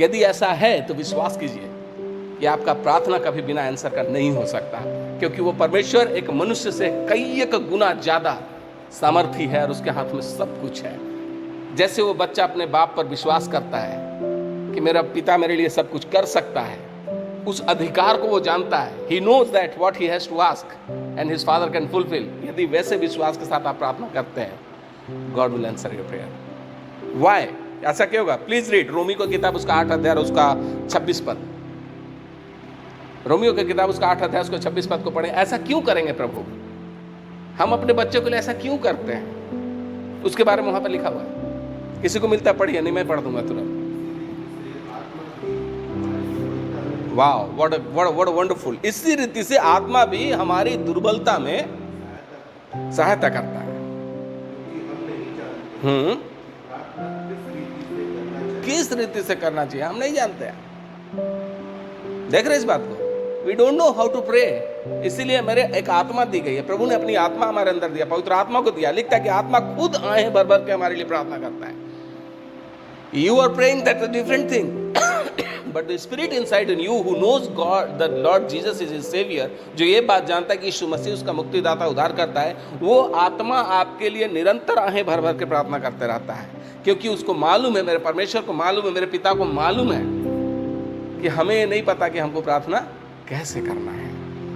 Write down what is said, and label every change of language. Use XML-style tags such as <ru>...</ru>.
<hi>यदि ऐसा है तो विश्वास कीजिए कि आपका प्रार्थना कभी बिना आंसर का नहीं हो सकता, क्योंकि वो परमेश्वर एक मनुष्य से कई एक गुना ज्यादा सामर्थी है और उसके हाथ में सब कुछ है। जैसे वो बच्चा अपने बाप पर विश्वास करता है कि मेरा पिता मेरे लिए सब कुछ कर सकता है, उस अधिकार को वो जानता है।</hi> <en>He knows that what he has to ask and his father can fulfill।</en> <hi>यदि वैसे विश्वास के साथ आप प्रार्थना करते हैं,</hi> <en>God will answer your prayer। Why?</en> <hi>ऐसा क्यों होगा? प्लीज रीड रोमियो की किताब उसका 8 अध्याय उसका 26 पद। रोमियो की किताब उसका 8 अध्याय उसका 26 पद को पढ़ें। ऐसा क्यों करेंगे प्रभु? हम अपने बच्चों के लिए ऐसा क्यों करते हैं? उसके बारे में वहां पर लिखा हुआ है। किसी को मिलता है पढ़िए, नहीं मैं पढ़ दूंगा तुरंत। वाह,</hi> <en>What wonderful.</en> <hi>इसी रीति से आत्मा भी हमारी दुर्बलता में सहायता करता है। किस रीति से करना चाहिए हम नहीं जानते हैं। देख रहे इस बात को?</hi> <en>We don't know how to pray.</en> <hi>इसीलिए मेरे एक आत्मा दी गई है, प्रभु ने अपनी आत्मा हमारे अंदर दिया, पवित्र आत्मा को दिया। लिखता है कि आत्मा खुद आए भर भर के हमारे लिए प्रार्थना करता है।</hi> <en>You are praying, that's a different thing. But the spirit inside in you who knows God, the Lord Jesus is his savior,</en> <hi>जो ये बात जानता है कि यीशु मसीह उसका मुक्तिदाता उद्धार करता है, वो आत्मा आपके लिए निरंतर आहें भर भर के प्रार्थना करते रहता है, क्योंकि उसको मालूम है, मेरे परमेश्वर को मालूम है, मेरे पिता को मालूम है कि हमें नहीं पता कि हमको प्रार्थना कैसे करना है।</hi>